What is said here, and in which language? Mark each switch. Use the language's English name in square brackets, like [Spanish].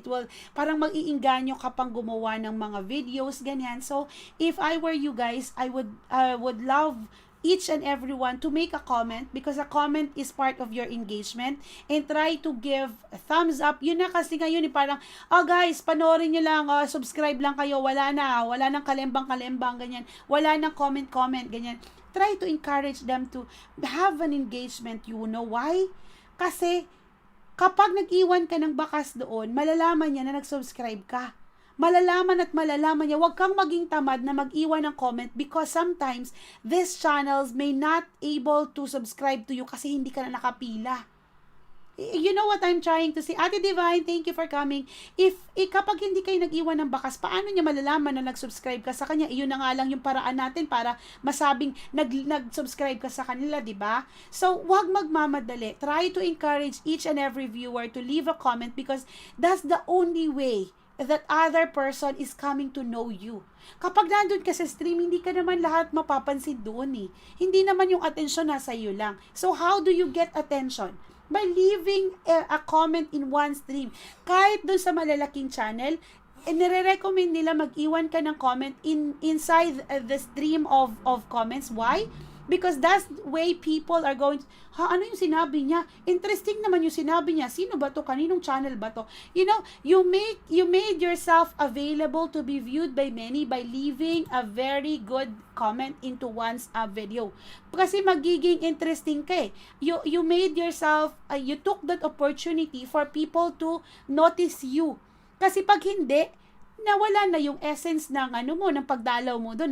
[English] It will, [Filipino] parang mag-iinganyo ka pang gumawa ng mga videos, ganyan. [English] So, if I were you guys, I would love each and everyone to make a comment, because a comment is part of your engagement, and try to give a thumbs up. [Filipino] Yun na kasi ngayon parang, guys, panoorin nyo lang, subscribe lang kayo, wala nang kalembang, ganyan, wala nang comment, ganyan. [English] Try to encourage them to have an engagement. You know why? [Filipino] Kasi kapag nag-iwan ka ng bakas doon, malalaman niya na nag-subscribe ka. Malalaman niya, huwag kang maging tamad na mag-iwan ng comment, [English] because sometimes these channels may not able to subscribe to you [Filipino] kasi hindi ka na nakapila. [English] You know what I'm trying to say? Ate Divine, thank you for coming. [Filipino] Kapag hindi kayo nag-iwan ng bakas, paano niya malalaman na nag-subscribe ka sa kanya? Iyon na nga lang yung paraan natin para masabing nag-subscribe ka sa kanila, di ba? So, huwag magmamadali. [English] Try to encourage each and every viewer to leave a comment, because that's the only way that other person is coming to know you. [Filipino] Kapag nandun ka sa stream, hindi ka naman lahat mapapansin doon eh. Hindi naman yung attention nasa iyo lang. [English] So how do you get attention? By leaving a comment in one stream. [Filipino] Kahit doon sa malalaking channel, nire-recommend nila mag-iwan ka ng comment [English] inside the stream of comments. Why? Because that's the way people are going, [Filipino] ano yung sinabi niya? Interesting naman yung sinabi niya. Sino ba to? Kaninong channel ba to? [English] You made yourself available to be viewed by many by leaving a very good comment into one's video. [Filipino] Kasi magiging interesting ka eh. [English] You made yourself, you took that opportunity for people to notice you. [Filipino] Kasi pag hindi, nawala na yung essence ng ng pagdalaw mo doon.